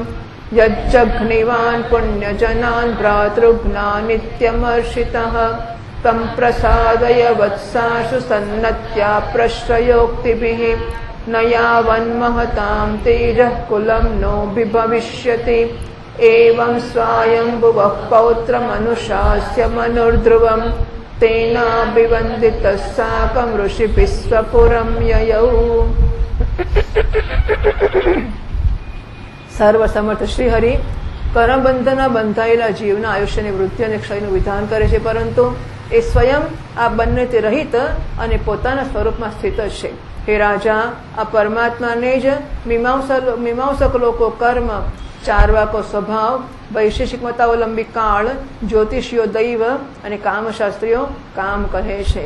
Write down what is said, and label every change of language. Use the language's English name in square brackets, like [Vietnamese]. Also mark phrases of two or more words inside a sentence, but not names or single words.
[Sanskrit] यज्जघ्निवान् पुण्यजनान् भ्रातृघ्नानित्यमर्षितः तं प्रसादय वत्साशु सन्नत्या प्रश्रयोक्तिभिः न यावन्महतां तेजः कुलं नो विभविष्यति एवं स्वायम्भुवः पौत्रमनुशास्य मनुर्ध्रुवम् तेनाभिवन्दितः साकं ऋषिभिः स्वपुरं ययौ। [Gujarati] સર્વસમર્થ શ્રી હરિ કરમબંધના બંધાયેલા જીવના આયુષ્યની વૃદ્ધિ અને ક્ષયનું વિધાન કરે છે, પરંતુ એ સ્વયં આ બંનેથી રહિત અને પોતાના સ્વરૂપમાં સ્થિત જ છે. હે રાજા, આ પરમાત્માને જ મીમાંસક લોકો કર્મ, ચારવાકો સ્વભાવ, વૈશેષિક મતાવલંબી કાળ, જ્યોતિષીઓ દૈવ અને કામશાસ્ત્રીઓ કામ કહે છે.